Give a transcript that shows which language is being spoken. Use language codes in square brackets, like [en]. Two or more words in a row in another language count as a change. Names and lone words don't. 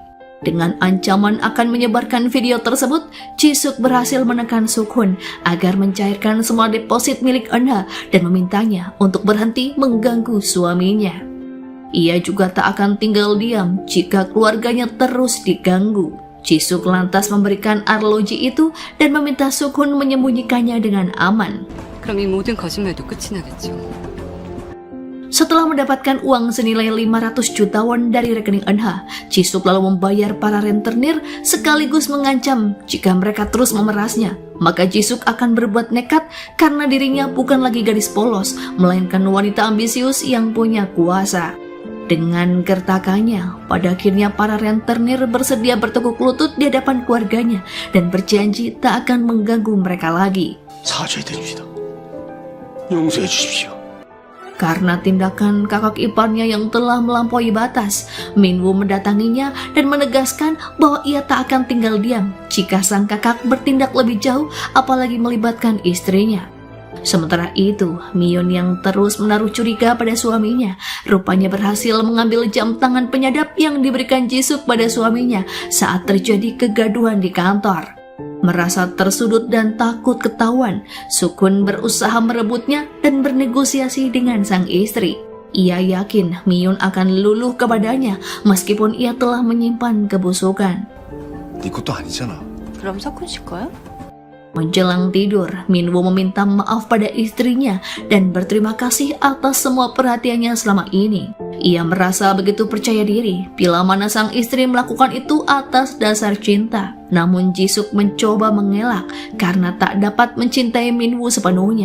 [id] Dengan ancaman akan menyebarkan video tersebut, Jisuk berhasil menekan Suk-hun agar mencairkan semua deposit milik Eunha dan memintanya untuk berhenti mengganggu suaminya. Ia juga tak akan tinggal diam jika keluarganya terus diganggu. Jisuk lantas memberikan arloji itu dan meminta Suk-hun menyembunyikannya dengan aman. [ko] 그럼 이 모든 거짓말도 끝이 나겠죠. [id] Setelah mendapatkan uang senilai 500 juta won dari rekening Eunha, Jisuk lalu membayar para rentenir sekaligus mengancam jika mereka terus memerasnya, maka Jisuk akan berbuat nekat karena dirinya bukan lagi gadis polos, melainkan wanita ambisius yang punya kuasa. Dengan gertakannya, pada akhirnya para rentenir bersedia bertekuk lutut di hadapan keluarganya dan berjanji tak akan mengganggu mereka lagi. [ko] 사죄해 드립니다. 용서해 주십시오. [id] Karena tindakan kakak iparnya yang telah melampaui batas, Minwoo mendatanginya dan menegaskan bahwa ia tak akan tinggal diam jika sang kakak bertindak lebih jauh, apalagi melibatkan istrinya. Sementara itu, Mion yang terus menaruh curiga pada suaminya, rupanya berhasil mengambil jam tangan penyadap yang diberikan Jisuk pada suaminya saat terjadi kegaduhan di kantor. Merasa tersudut dan takut ketahuan, Suk-hun berusaha merebutnya dan bernegosiasi dengan sang istri. Ia yakin Mion akan luluh kepadanya meskipun ia telah menyimpan kebusukan. [ko] 네 것도 아니잖아. 그럼 석훈 씨 거야? [id] Menjelang tidur, Minwoo meminta maaf pada istrinya dan berterima kasih atas semua perhatiannya selama ini. Ia merasa begitu percaya diri bila mana sang istri melakukan itu atas dasar cinta. Namun Jisuk mencoba mengelak karena tak dapat mencintai Minwoo sepenuhnya.